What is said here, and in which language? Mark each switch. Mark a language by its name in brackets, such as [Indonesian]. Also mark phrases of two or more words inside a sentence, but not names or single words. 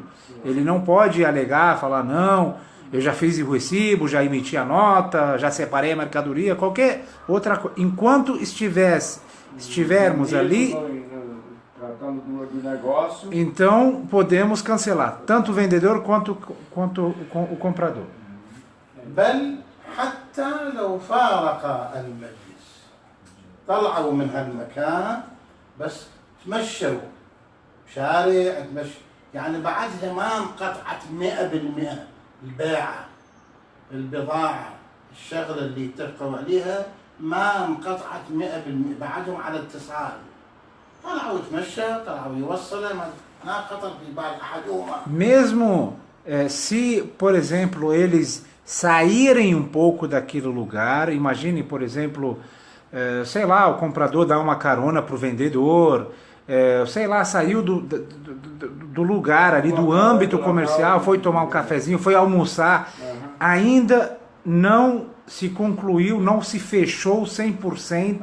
[Portuguese] Ele não pode alegar, falar, não, eu já fiz o recibo, já emiti a nota, já separei a mercadoria, qualquer outra coisa. Enquanto estivermos ali, então podemos cancelar, tanto o vendedor quanto o comprador. [Arabic] تمشوا شارع تمشوا يعني بعدها ما انقطعت 100% البيعة البضاعة الشغلة اللي اتفقوا عليها ما انقطعت 100% بعدهم على اتصال طلعوا يتمشى طلعوا يوصلوا ما خطر في بال أحدهما. [Portuguese] Mesmo se, por exemplo, eles saírem um pouco daquele lugar, imagine, por exemplo, sei lá, o comprador dá uma carona para o vendedor, sei lá, saiu do lugar ali, do âmbito comercial, foi tomar um cafezinho, foi almoçar, ainda não se concluiu, não se fechou 100%.